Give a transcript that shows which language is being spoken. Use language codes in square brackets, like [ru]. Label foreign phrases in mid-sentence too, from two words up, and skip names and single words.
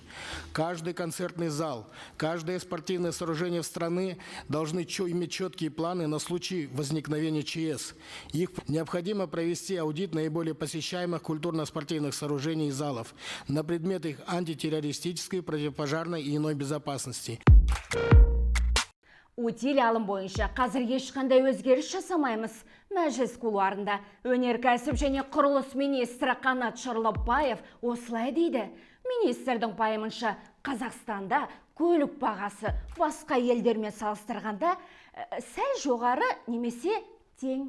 [ru] Каждый концертный зал, каждое спортивное сооружение в стране должны иметь четкие планы на случай возникновения ЧС. Их необходимо провести аудит наиболее посещаемых культурно-спортивных сооружений и залов на предмет их антитеррористической, противопожарной и иной безопасности. [kk] Утиль алым бойынша қазір ешқандай өзгеріс жасамаймыз. Мәжіліс кулуарында өнеркәсіп және құрылыс министрі Қанат Шарлапбаев осылай дейді. Министрдің пайымынша Қазақстанда көлік бағасы басқа елдермен салыстырғанда сәл жоғары немесе тең.